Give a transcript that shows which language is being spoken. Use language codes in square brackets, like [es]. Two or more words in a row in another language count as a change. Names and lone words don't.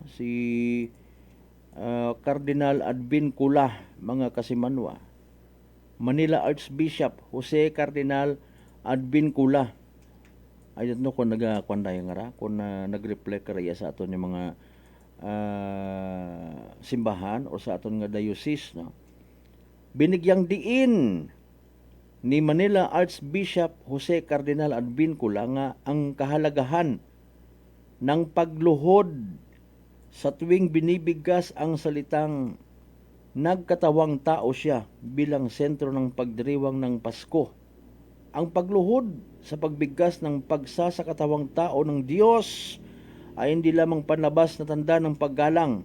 [hil] Si Cardinal Advincula mga kasimanwa, Manila Archbishop Jose Cardinal Advincula. Ayun no kung nagakwanday nga ra kung nag-reflect kaya sa aton yung mga simbahan o sa aton nga diocese, no? [tl] Binigyang diin ni Manila Archbishop Jose Cardinal Advincula nga ang kahalagahan ng pagluhod sa tuwing binibigkas ang salitang nagkatawang tao siya bilang sentro ng pagdiriwang ng Pasko. Ang pagluhod sa pagbigkas ng pagsasakatawang tao ng Diyos ay hindi lamang panlabas na tanda ng paggalang.